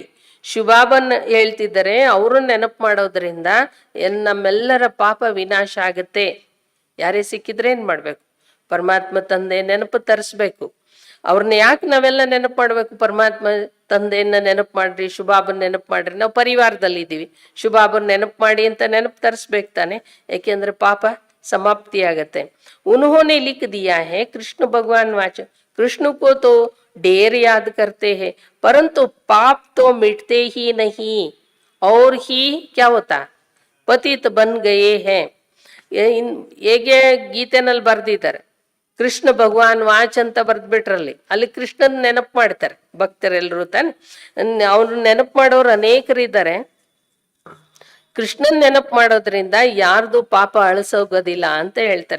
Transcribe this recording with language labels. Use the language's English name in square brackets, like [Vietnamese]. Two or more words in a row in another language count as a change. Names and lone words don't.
[Kannada] ಶಿವಬಾಬನ್ ಹೇಳ್ತಿದ್ದಾರೆ, ಅವ್ರನ್ನ ನೆನಪು ಮಾಡೋದ್ರಿಂದ ನಮ್ಮೆಲ್ಲರ ಪಾಪ ವಿನಾಶ ಆಗತ್ತೆ. ಯಾರೇ ಸಿಕ್ಕಿದ್ರೆ ಏನ್ ಮಾಡ್ಬೇಕು, ಪರಮಾತ್ಮ ತಂದೆ ನೆನಪು ತರಿಸ್ಬೇಕು. ಅವ್ರನ್ನ ಯಾಕೆ ನಾವೆಲ್ಲ ನೆನಪು ಮಾಡ್ಬೇಕು, ಪರಮಾತ್ಮ ತಂದೆಯನ್ನ ನೆನಪು ಮಾಡ್ರಿ, ಶುಭಾಬನ್ ನೆನಪು ಮಾಡ್ರಿ. ನಾವು ಪರಿವಾರದಲ್ಲಿ ಇದೀವಿ, ಶುಭಾಬನ್ ನೆನಪು ಮಾಡಿ ಅಂತ ನೆನಪು ತರಿಸ್ಬೇಕು ತಾನೆ, ಯಾಕೆಂದ್ರೆ ಪಾಪ समाप्ति ಆಗತ್ತೆ. [Hindi] उन्होंने लिख दिया है कृष्ण भगवान वाच, कृष्ण को तो ढेर याद करते हैं परंतु पाप तो मिटते ही नहीं और ही क्या होता पतित बन गए हैं. [Kannada] ಹೇಗೆ ಗೀತೆನಲ್ಲಿ ಬರ್ದಿದ್ದಾರೆ, ಕೃಷ್ಣ [Hindi] भगवान वाच [Kannada] ಅಂತ ಬರ್ದ್ಬಿಟ್ರಲ್ಲಿ, ಅಲ್ಲಿ ಕೃಷ್ಣನ್ ನೆನಪು ಮಾಡ್ತಾರೆ ಭಕ್ತರೆಲ್ಲರೂ ತಾನೆ. ಅವ್ರು ನೆನಪು ಮಾಡೋರು ಅನೇಕರಿದ್ದಾರೆ. ಕೃಷ್ಣನ್ ನೆನಪು ಮಾಡೋದ್ರಿಂದ ಯಾರ್ದು ಪಾಪ ಅಳಿಸೋಗೋದಿಲ್ಲ ಅಂತ ಹೇಳ್ತಾರೆ.